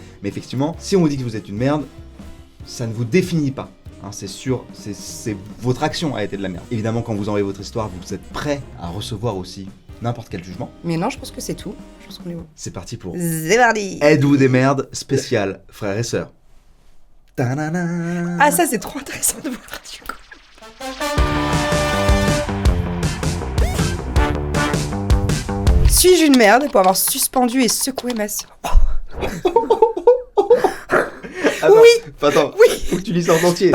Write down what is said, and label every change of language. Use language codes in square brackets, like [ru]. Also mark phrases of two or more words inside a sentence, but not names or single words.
[fr] Mais effectivement, si on vous dit que vous êtes une merde, ça ne vous définit pas. Hein, c'est sûr, c'est votre action a été de la merde. Évidemment, quand vous envoyez votre histoire, vous êtes prêt à recevoir aussi n'importe quel jugement. Mais non, je pense que c'est tout. Je pense qu'on est bon. C'est parti pour C'est parti. Êtes-vous des merdes spécial frères et sœurs. Ta-na-na. Ah, ça, c'est trop intéressant de voir du coup. Suis-je une merde pour avoir suspendu et secoué ma soeur? Attends, Oui. Attends, Oui. faut que tu lis ça en entier.